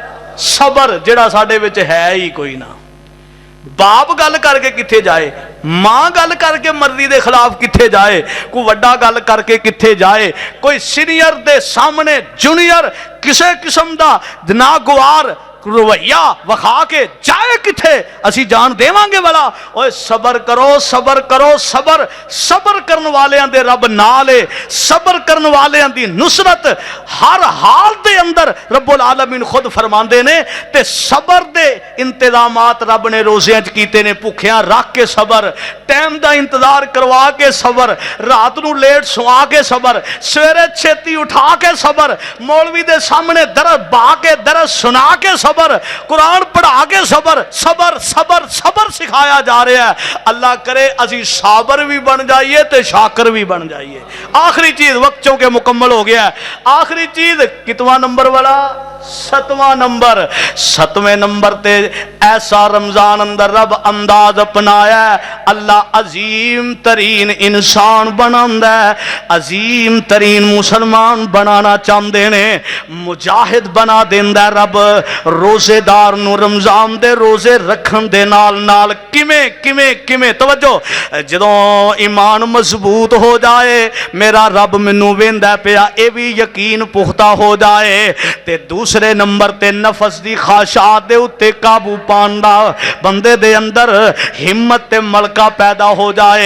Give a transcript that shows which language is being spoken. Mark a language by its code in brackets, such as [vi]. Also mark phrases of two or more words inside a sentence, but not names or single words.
[pa] صبر، جیہڑا ساڈے وچ ہے ہی کوئی نہ۔ باپ گل کر کے کتھے جائے، ماں گل کر کے مرضی کے خلاف کتھے جائے، کوئی وڈا گل کر کے کتھے جائے، کوئی سینئر دے سامنے جونیئر کسی قسم کا ناگوار رویہ وکھا کے جائے کتھے، اسیں جان دیواں گے والا. اوئے صبر کرو، صبر کرو، صبر. صبر کرن والیاں دے رب نال ہے۔ صبر کرن والیاں دی نصرت ہر حال دے اندر رب العالمین خود فرماندے نے. تے صبر دے انتظامات رب نے روزیاں چ کیتے نے. بھکھیاں رکھ کے صبر، ٹائم دا انتظار کروا کے صبر، رات نوں لیٹ سوا کے صبر، سویرے چھیتی اٹھا کے صبر، مولوی دے سامنے درس بہا کے درس سنا کے صبر، قرآن پڑھا کے صبر. صبر صبر صبر سکھایا جا رہا ہے۔ اللہ کرے اسیں صابر بھی بن جائیے تو شاکر بھی بن جائیے. آخری چیز، وقت چونکے مکمل ہو گیا ہے. آخری چیز، کتواں نمبر والا? 7واں نمبر. 7ویں نمبر تے ایسا رمضان اندر رب انداز اپنایا، اللہ عظیم ترین انسان بناندا ہے، عظیم ترین مسلمان بنانا چاہتے نے، مجاہد بنا دیندا رب. روزے دار نوں رمضان دے روزے رکھن دے نال نال کیویں کیویں کیویں توجہ، جدوں ایمان مضبوط ہو جائے، میرا رب مینوں ویندا پیا، یہ بھی یقین پختہ ہو جائے، تے دوسرے نمبر تے نفس دی خواہشات دے اتے قابو پاؤن دا بندے دے اندر ہمت تے ملکہ پیدا ہو جائے.